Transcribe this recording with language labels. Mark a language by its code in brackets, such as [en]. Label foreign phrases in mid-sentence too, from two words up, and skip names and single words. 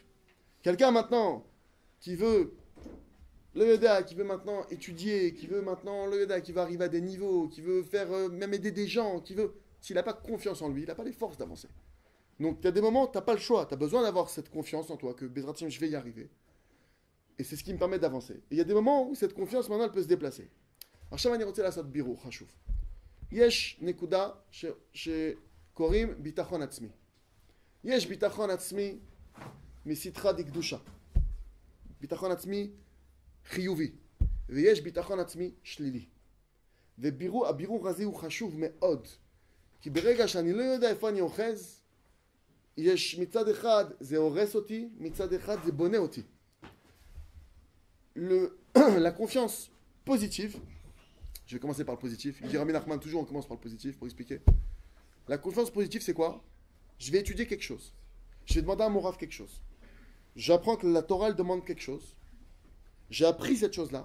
[fr] Quelqu'un maintenant qui veut le Yoda, qui veut maintenant étudier, qui veut maintenant le Yoda, qui veut arriver à des niveaux, qui veut faire même aider des gens, qui veut, s'il n'a pas confiance en lui, il n'a pas les forces d'avancer. Donc, il y a des moments où tu n'as pas le choix, tu as besoin d'avoir cette confiance en toi, que [he] בעזרת השם, [fr] je vais y arriver. Et c'est ce qui me permet d'avancer. Et il y a des moments où cette confiance, maintenant, elle peut se déplacer. [he] עכשיו אני רוצה לעשות בירור חשוב. יש נקודה שקוראים ביטחון עצמי. יש ביטחון עצמי [arc] מסתחא דקדושה. [he] ביטחון עצמי חיובי. ויש ביטחון עצמי שלילי. והבירור הזה הוא חשוב מאוד. כי ברגע שאני לא יודע איפה אני אוחז, יש מצד אחד זה הורס אותי, מצד אחד זה בונה אותי. [fr] La confiance positive, je vais commencer par le positif. Il dit Rami Nachman, toujours on commence par le positif pour expliquer. La confiance positive, c'est quoi? Je vais étudier quelque chose. Je vais demander à mon Rav quelque chose. J'apprends que la Torah, elle demande quelque chose. J'ai appris cette chose-là.